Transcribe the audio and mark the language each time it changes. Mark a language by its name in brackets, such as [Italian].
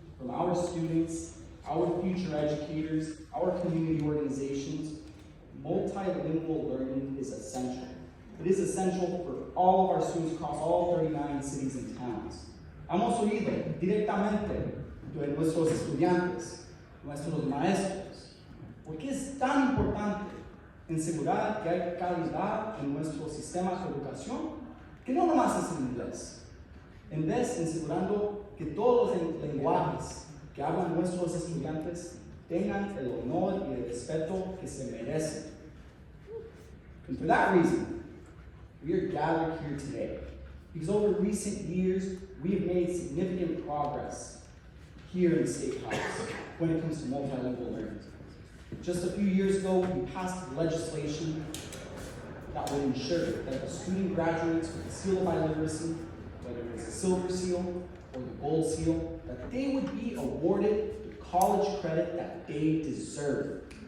[English] from our students, our future educators, our community organizations, multilingual learning is essential. It is essential for all of our students across all 39 cities and towns. [Spanish] Hemos oído directamente de nuestros estudiantes, nuestros maestros, porque es tan importante asegurar que hay calidad en nuestro sistema de educación, que no nomás es en inglés. En vez de asegurando que todos los lenguajes que hablan nuestros estudiantes tengan el honor y el respeto que se merecen. [English] And for that reason, we are gathered here today because over recent years, we have made significant progress here in the State House when it comes to multilingual learning. Just a few years ago, we passed legislation that would ensure that if a student graduates with the seal of biliteracy, whether it's the silver seal or the gold seal, that they would be awarded the college credit that they deserve.